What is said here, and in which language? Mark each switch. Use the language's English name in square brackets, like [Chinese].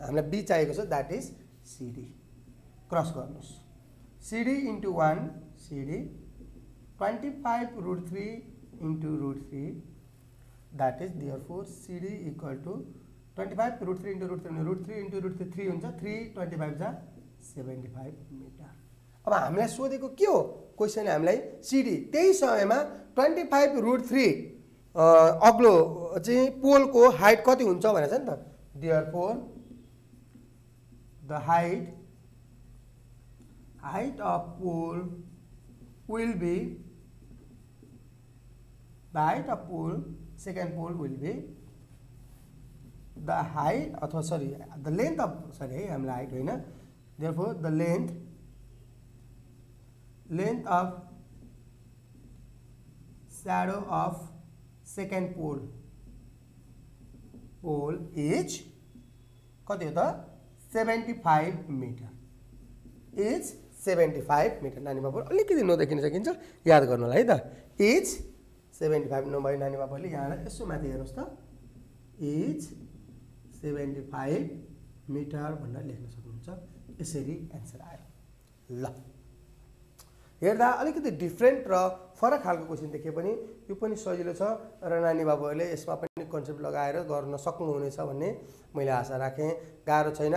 [Nepali] हामीलाई b चाहिएको छ, [English] that is [Nepali] cd। क्रस गर्नुस्, cd into 1 cd 25√3 into √3, that is therefore cd equal to 25√3 into √3 into √3 हुन्छ 325 जा 75 मिटर। अब हामीलाई सोधेको के हो क्वेसन, हामीलाई cd त्यही समयमा 25√3 अग्लो चाहिँ पोलको हाइट कति हुन्छ भनेको छ नि त। [English] therefore the height of pole will be, the height of pole, second pole will be the height [Nepali] अथवा sorry [English] the length of, [Nepali] sorry है हामीलाई हाइट होइन, [English] therefore the length of shadow of second pole is [Nepali] कति हो त [English] 75 metre. Is 75 metre. [Nepali] नानी बाबु अलिकति नदेखिन सकिन्छ, याद गर्नुलाई है त। इज 75 नभए नानी बाबुले यहाँलाई यसो माथि हेर्नुहोस् त, इज 75 मिटर भनेर लेख्न सक्नुहुन्छ। यसरी एन्सर आयो। ल हेर्दा अलिकति डिफ्रेन्ट र फरक खालको क्वेसन देखे पनि यो पनि सजिलो छ र नानी बाबुहरूले यसमा पनि कन्सेप्ट लगाएर गर्न सक्नुहुनेछ भन्ने मैले आशा राखेँ। गाह्रो छैन।